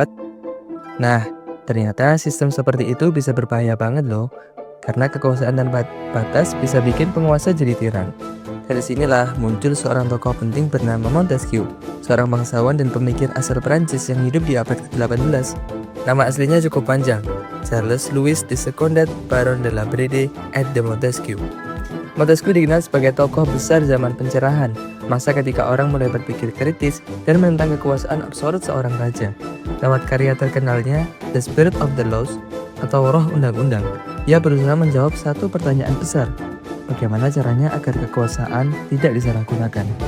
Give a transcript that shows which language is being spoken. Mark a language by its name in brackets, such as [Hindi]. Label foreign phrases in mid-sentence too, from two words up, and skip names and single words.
[Indonesian] Nah, ternyata sistem seperti itu bisa berbahaya banget loh. Karena kekuasaan tanpa batas bisa bikin penguasa jadi tiran. Dari sinilah muncul seorang tokoh penting bernama Montesquieu, seorang bangsawan dan pemikir asal Prancis yang hidup di abad ke-18. Nama aslinya cukup panjang, Charles Louis de Secondat Baron de la Brede et de Montesquieu. Montesquieu dikenal sebagai tokoh besar zaman pencerahan, masa ketika orang mulai berpikir kritis dan menentang kekuasaan absolut seorang raja. Lewat karya terkenalnya, The Spirit of the Laws, atau Roh Undang-Undang, ia berusaha menjawab satu pertanyaan besar. Bagaimana caranya agar kekuasaan tidak disalahgunakan?